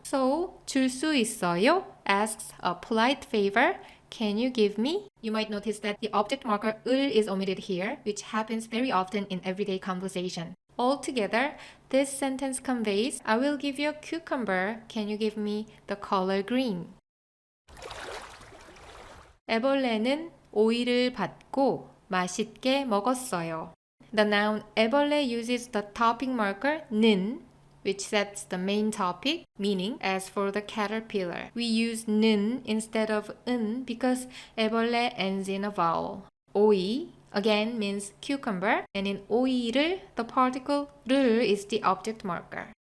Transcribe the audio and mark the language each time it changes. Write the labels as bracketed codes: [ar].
[en] So, 줄 수 있어요 asks a polite favor. Can you give me? You might notice that the object marker 을 is omitted here, which happens very often in everyday conversation. Altogether, this sentence conveys, I will give you a cucumber. Can you give me the color green? [ko] 애벌레는 오이를 받고 맛있게 먹었어요. [en] The noun 애벌레 uses the topic marker 는, which sets the main topic, meaning as for the caterpillar. We use 는 instead of 은 because 애벌레 ends in a vowel. 오이 again means cucumber, and in 오이를 the particle 를 is the object marker.